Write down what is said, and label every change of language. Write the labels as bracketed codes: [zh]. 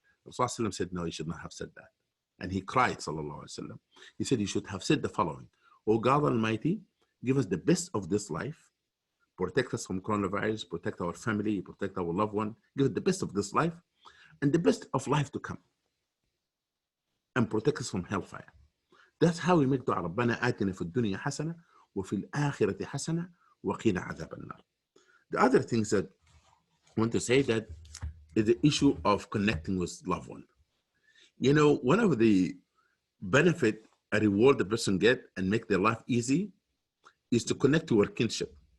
[en] Rasulullah said, no, you should not have said that. And he cried, sallallahu alaihi wasallam. He said, you should have said the following: Oh God Almighty, give us the best of this life. Protect us from coronavirus, protect our family, protect our loved one. Give us the best of this life and the best of life to come. And protect us from hellfire. That's how we make dua. [ar] ربنا آتنا في الدنيا حسنة وفي الآخرة حسنة وقنا عذاب النار. [en] The other things that I want to say that is the issue of connecting with loved one. You know, one of the benefit a reward the person get and make their life easy is to connect to our kinship.